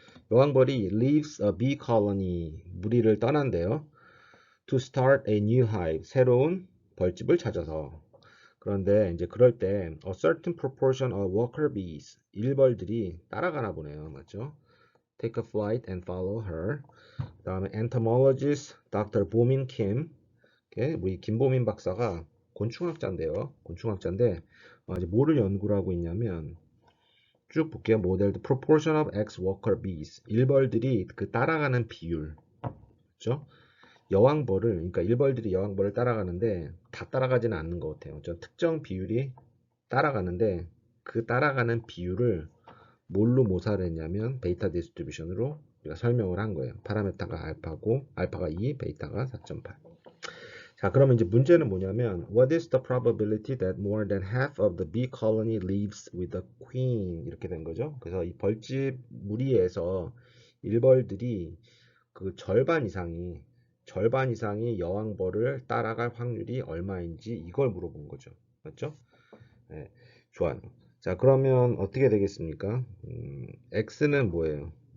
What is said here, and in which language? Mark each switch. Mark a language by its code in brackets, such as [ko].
[ko] 여왕벌이 [en] leaves a bee colony, [ko] 무리를 떠난대요. [en] To start a new hive, [ko] 새로운 벌집을 찾아서. 그런데 이제 그럴 때 [en] a certain proportion of worker bees, [ko] 일벌들이 따라가나 보네요. 맞죠? [en] Take a flight and follow her. [ko] 그 다음에 entomologist Dr. 보민 킴, 우리 김보민 박사가 곤충학자인데요. 곤충학자인데 이제 뭐를 연구를 하고 있냐면 쭉 볼게요. 모델 [en] proportion of X worker bees, [ko] 일벌들이 그 따라가는 비율, 그렇죠? 여왕벌을, 그러니까 일벌들이 여왕벌을 따라가는데 다 따라가지는 않는 것 같아요. 저 특정 비율이 따라가는데 그 따라가는 비율을 뭘로 모사를 했냐면 베이타 디스트리뷰션으로 우리가 설명을 한 거예요. 파라메타가 알파고 알파가 2, 베이타가 4.8. 자, 그러면 이제 문제는 뭐냐면 [en] What is the probability that more than half of the bee colony leaves with the queen? [ko] 이렇게 된 거죠. 그래서 이 벌집 무리에서 일벌들이 그 절반 이상이 여왕벌을 따라갈 확률이 얼마인지 이걸 물어본 거죠. 맞죠? 네, 좋아요. 자, 그러면 어떻게 되겠습니까? x는 뭐예요?